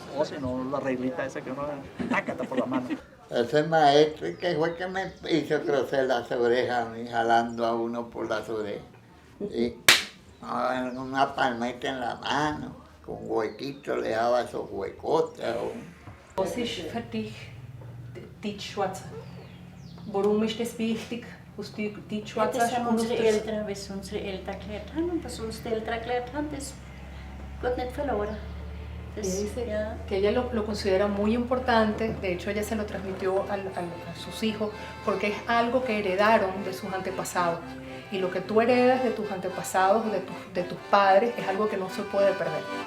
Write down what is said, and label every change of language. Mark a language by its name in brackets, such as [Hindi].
[Spanish] O si no, la reglita esa que uno tácata por la mano. Ese maestro que fue que me hizo crecer las orejas a mí, jalando a uno por las orejas. Y una palmeta en la mano, con huequitos, le daba esos huecotes. [German] Was ist für dich Deutschschwätzen? Warum ist das wichtig? Das haben unsere Eltern, was unsere Eltern erklärt haben und was unsere Eltern erklärt haben, das geht nicht verloren. Das, [Spanish] Ella dice [German] ja. [Spanish] que ella lo considera muy importante, de hecho ella se lo transmitió a sus hijos, porque es algo que heredaron de sus antepasados. Y lo que tú heredas de tus antepasados, de tus padres, es algo que no se puede perder.